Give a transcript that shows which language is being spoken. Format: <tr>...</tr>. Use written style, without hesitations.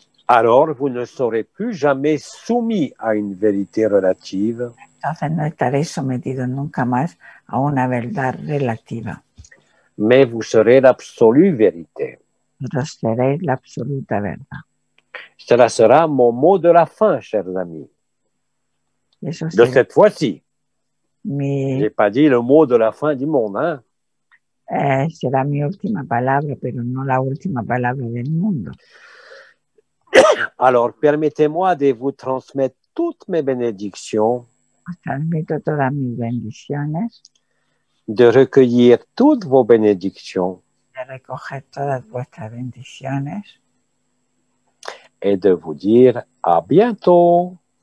<fr>Alors, vous ne serez plus jamais soumis à une vérité relative.</fr> <es>Entonces no estaréis sometidos nunca más a una verdad relativa.</es> <fr>Mais vous serez l'absolue vérité.</fr> <es>Pero seréis la absoluta verdad.</es> <fr>Cela sera mon mot de la fin, chers amis.</fr> <es>Eso</es> <fr>de cette fois-ci. Je</fr> <es>Mi,</es> <fr>n'ai pas dit le mot de la fin du monde, hein?</fr> <es>será mi última palabra, pero no la última palabra del mundo.</es> <fr>Alors, permettez-moi de vous transmettre toutes mes bénédictions,</fr> <es>Os transmito todas mis bendiciones,</es> <fr>de recueillir toutes vos bénédictions</fr> <es>de recoger todas vuestras bendiciones</es> <fr>et de vous dire à bientôt.</fr>